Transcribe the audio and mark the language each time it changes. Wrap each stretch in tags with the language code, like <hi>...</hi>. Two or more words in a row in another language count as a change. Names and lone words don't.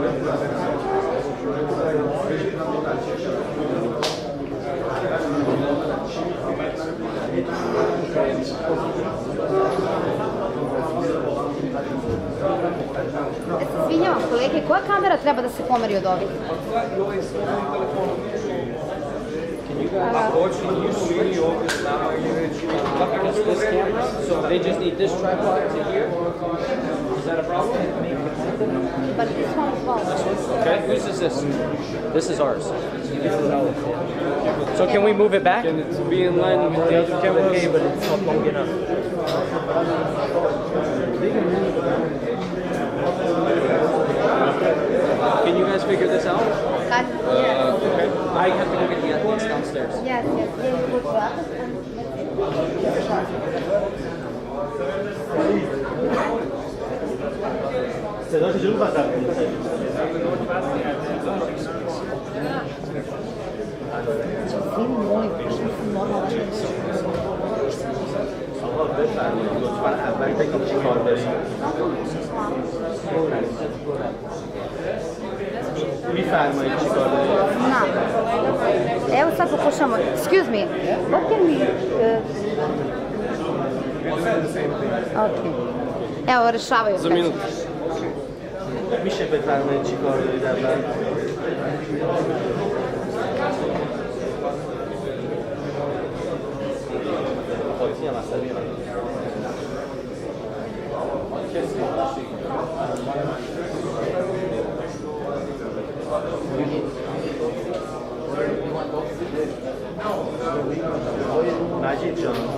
<sr>Izvinjavam kolege, koja kamera treba da se pomeri od ovih? Ako hoće nisu ili ovdje s nama ili reći</sr> <en>This camera, so they just need this tripod to here. Is that a problem? But this one as well. Okay, whose is this? This is ours. So can we move it back? Can it be in line with the other cameras? Okay, but it's not long enough. Can you guys figure this out? Cut? Yes. Okay. I have to go get the athletics downstairs. Yes, yes. They will go up and</en> <fa>صدا چجوری باید ضبط کنید؟</fa> <sr>film mojim, film normalno.</sr> <fa>آقا بفرمایید لطفاً اول بگید چی کار دارید؟ میفرمایید چی کار دارید؟</fa> <sr>Ne. Evo sad pokušamo.</sr> <en>Excuse me. What can we... Okay.</en> <sr>Evo, rešavaju. Za minut.</sr> <fa>میشه بفرمایید چی کار دارید اول؟ خاطی هم اصلا میرم مجید جان</fa>